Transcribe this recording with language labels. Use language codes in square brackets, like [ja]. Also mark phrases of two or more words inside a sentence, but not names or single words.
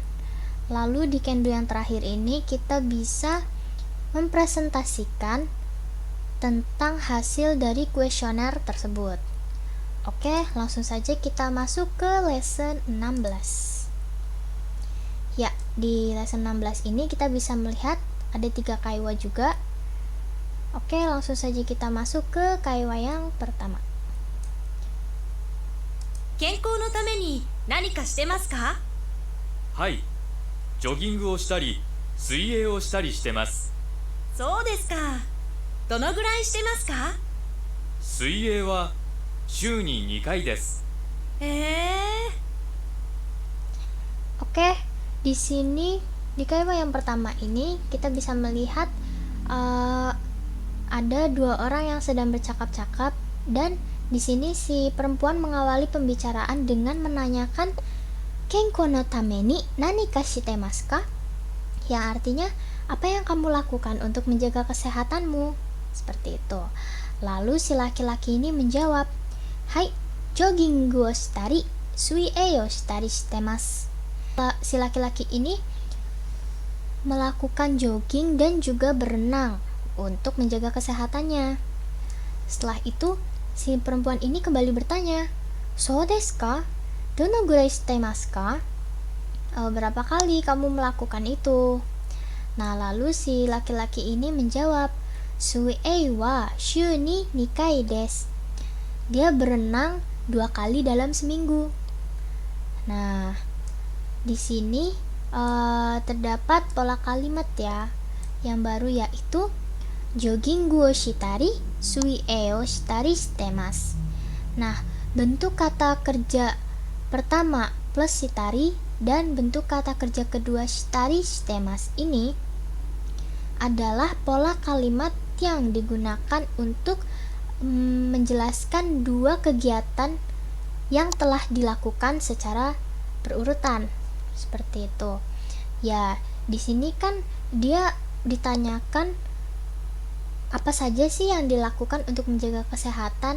[id] Lalu di kendu yang terakhir ini kita bisa mempresentasikan tentang hasil dari kuesioner tersebut. Oke, langsung saja kita masuk ke lesson 16. Ya, di lesson 16 ini kita bisa melihat ada 3 kaiwa juga. Oke, langsung saja kita masuk ke kaiwa yang pertama. [ja] 健康のために何かしてますか？はい、ジョギングをしたり水泳をしたりしてます。そうですか。どのぐらいしてますか？水泳は週に2回です。 [id] Oke, di sini di kaiwa yang pertama ini kita bisa melihat ada 2 orang yang sedang bercakap-cakap, dan di sini si perempuan mengawali pembicaraan dengan menanyakan [ja] 健康のために何かしてますか? [id] Yang artinya, apa yang kamu lakukan untuk menjaga kesehatanmu? Seperti itu. Lalu si laki-laki ini menjawab, [ja] はい、ジョギングをしたり、水泳をしたりしてます. [id] Si laki-laki ini melakukan jogging dan juga berenang untuk menjaga kesehatannya. Setelah itu, si perempuan ini kembali bertanya, [ja] "そうですか? どのぐらいしてますか?" [id] Berapa kali kamu melakukan itu? Nah, lalu si laki-laki ini menjawab, [ja] "水泳は週に2回です." [id] Dia berenang 2 kali dalam seminggu. Nah, di sini terdapat pola kalimat ya yang baru, yaitu [ja] ジョギングをしたり、水泳をしたりしてます. [id] Nah, bentuk kata kerja pertama plus shitari dan bentuk kata kerja kedua [ja] したりしてます [id] ini adalah pola kalimat yang digunakan untuk menjelaskan 2 kegiatan yang telah dilakukan secara berurutan. Seperti itu. Ya, di sini kan dia ditanyakan apa saja sih yang dilakukan untuk menjaga kesehatan.